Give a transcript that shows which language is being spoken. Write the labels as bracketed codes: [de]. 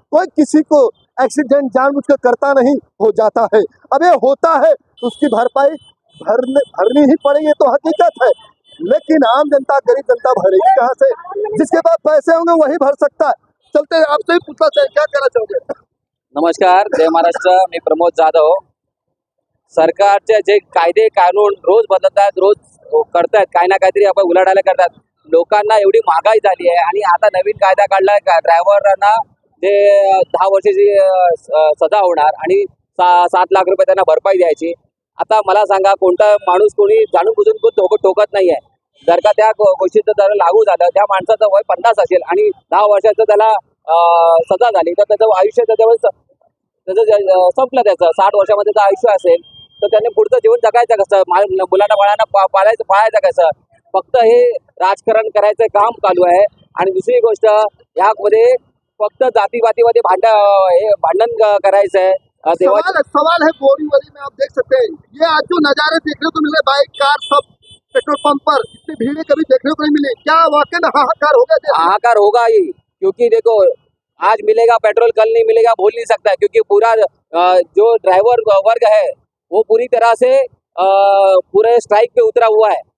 [hi] कोई किसी को एक्सीडेंट जानबूझकर करता नहीं, हो जाता है। अब ये होता है तो उसकी भरपाई भरनी ही पड़ेगी, तो हकीकत है। लेकिन आम जनता गरीब जनता भरेगी कहाँ से? जिसके पास पैसे होंगे वही भर सकता है। चलते आपसे ही पूछना चाहिए, क्या कहना चाहोगे? [mr] नमस्कार, जय महाराष्ट्र। मी प्रमोद जाधव। सरकारचे जे कायदे कानून रोज बदलतात, रोज करतात, काही ना काहीतरी आपण उलाढाल करतात। लोकांना एवढी महागाई झाली आहे आणि आता नवीन कायदा काढलाय का ड्रायव्हरांना जे 10 वर्षाची सजा होणार आणि 7 लाख रुपये त्यांना भरपाई द्यायची। आता मला सांगा कोणता माणूस कोणी जाणून बुजून ठोकत नाही आहे। जर का त्या गोष्टीचं जर लागू झालं, त्या माणसाचं वय 50 असेल आणि 10 वर्षाचं त्याला सजा झाली तर त्याचं आयुष्य त्याचं संपलं। त्याचं 60 वर्षामध्ये जर आयुष्य असेल तर त्याने पुढचं जीवन जगायचं कसं, मुलांना बाळांना पाळायचं कसं? फक्त हे राजकारण करायचं काम चालू आहे। आणि दुसरी गोष्ट यामध्ये फक्त जातीपातीमध्ये भांडण करायचं है। [hi] सवाल है बोरीवली में आप देख सकते हैं ये आज जो नजारे देखने को मिल रहे, बाइक कार सब पेट्रोल पंप पर इतनी भीड़ कभी देखने को नहीं मिली। क्या वाकई में हाहाकार होगा? हाहाकार होगा ही, क्योंकि देखो आज मिलेगा पेट्रोल, कल नहीं मिलेगा बोल नहीं सकता है। क्योंकि पूरा जो ड्राइवर वर्ग है वो पूरी तरह से पूरे स्ट्राइक पे उतरा हुआ है।